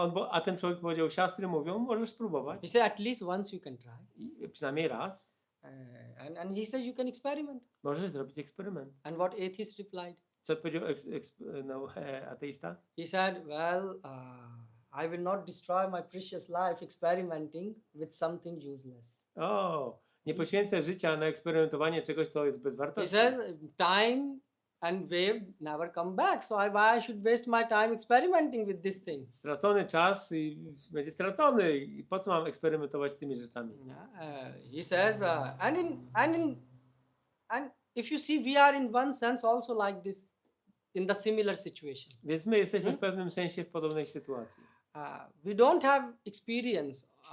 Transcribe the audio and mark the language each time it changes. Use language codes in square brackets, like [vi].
[pl] A ten człowiek powiedział, siastry mówią, możesz spróbować. [en] He said, at least once you can try. [pl] I przynajmniej raz. [en] And he says, you can experiment. [pl] Możesz zrobić eksperyment. [en] And what atheist replied? [pl] Co powiedział ateista? [en] He said, well, I will not destroy my precious life experimenting with something useless. [pl] Nie poświęcę życia na eksperymentowanie czegoś, co jest [en] He [pl] bezwartości. [en] says, time and wave never come back. So why I should waste my time experimenting with this thing? [pl] Stracony czas i będzie stracony. I po co mam eksperymentować z tymi rzeczami? [en] He says, and if you see, we are in one sense also like this, in the similar situation. [pl] Więc my jesteśmy w pewnym sensie w podobnej sytuacji. [en] We don't have experience.